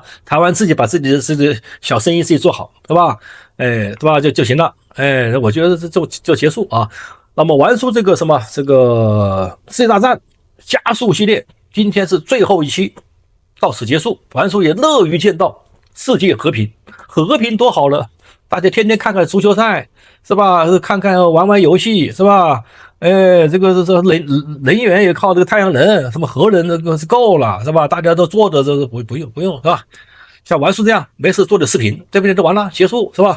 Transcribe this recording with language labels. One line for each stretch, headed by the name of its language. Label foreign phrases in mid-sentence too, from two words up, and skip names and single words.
Chinese: 台灣自己把自己的這個小生意自己做好，對吧？哎，對吧？就行了。哎，我覺得就結束啊。那麼玩出這個什麼這個世界大戰加速系列，今天是最後一期，到此結束。玩出也樂於見到世界和平，和平多好了。大家天天看看足球賽是吧？看看玩游戲是吧？哎，這個能源也靠這個太陽能，什麼核能這個是夠了是吧？大家都做的這不用是吧？像玩叔這樣沒事做點視頻，對不對？就完了，結束是吧？